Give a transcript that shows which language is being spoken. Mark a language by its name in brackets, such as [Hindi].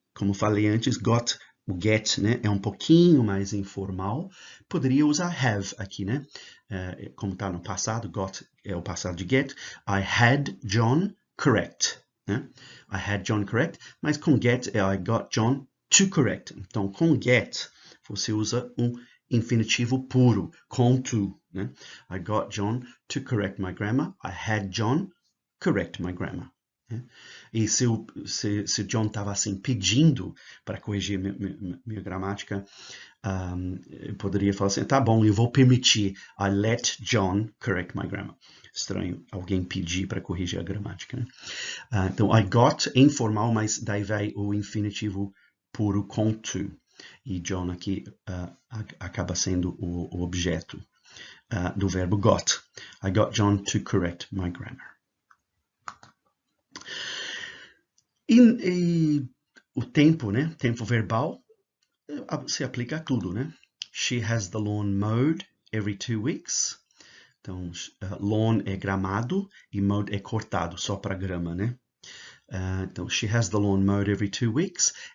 [Portuguese] Como falei antes, got, o get, né, é um pouquinho mais informal. Poderia usar have aqui, né? Como está no passado, got é o passado de get. [English] I had John correct. Né? I had John correct, [Portuguese] mas com get é [English] I got John to correct. [Portuguese] Então, com get, você usa um infinitivo puro, com to. Né? [English] I got John to correct my grammar. I had John correct my grammar. [Portuguese] E se o John estava assim pedindo para corrigir minha gramática, eu poderia falar assim, tá bom, eu vou permitir. [English] I let John correct my grammar. [Portuguese] Estranho alguém pedir para corrigir a gramática, né? Então, I got é informal, mas daí vai o infinitivo puro com to. E John aqui acaba sendo o objeto do verbo got. [English] I got John to correct my grammar. [Portuguese] E o tempo, né? Tempo verbal se aplica a tudo, né? [English] She has the lawn mowed every 2 weeks. [Portuguese] Então, lawn é gramado e mowed é cortado, só para grama, né? [English] Então, she has the lawn mowed every 2 weeks.